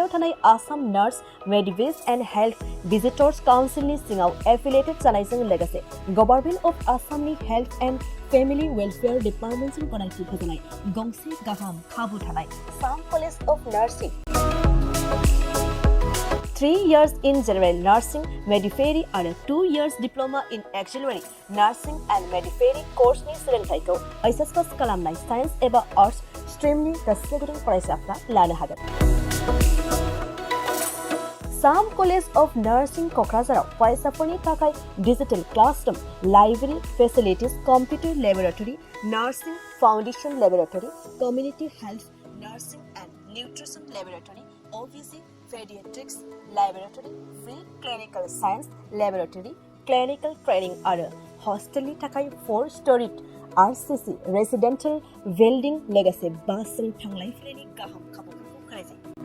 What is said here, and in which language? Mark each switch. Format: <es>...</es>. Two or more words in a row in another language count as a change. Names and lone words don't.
<brx>थानाय आसाम नार्स मेडिवेज एन्ड हेल्थ भिजिटर्स काउन्सिलनि सिङाव एफिलिएटेड जानायजों लोगोसे गभर्नमेन्ट अफ आसामनि हेल्थ एन्ड फेमिलि वेलफेयार डिपार्टमेन्टजों गनायथि होजानाय गंसे गाहाम खाबु थानाय साम कलेज अफ नार्सिं</brx> <en>3 years in general nursing, midwifery</en> <brx>आरो</brx> <en>2 years diploma in auxiliary nursing and midwifery course-</en> <brx>नि सोलोंथाइखौ HS पास खालामनाय साइन्स एबा आर्ट्स स्ट्रिमनि गोसो गुदुं फरायसाफ्रा लानो हागोन। साम कलेज अफ नार्सिं क'क्राझाराव फरायसाफोरनि थाखाय</brx> <en>digital classroom, library facilities, computer laboratory, nursing foundation laboratory, community health, nursing and nutrition laboratory, OVC, paediatrics laboratory, free clinical science laboratory, clinical training</en> <brx>आरो हस्टेलनि थाखाय</brx> <en>4 storied RCC residential building</en> <brx>लोगोसे बासजों थांलाय फैलायनि गाहाम खाबुफोरखौ होनाय जायो।</brx>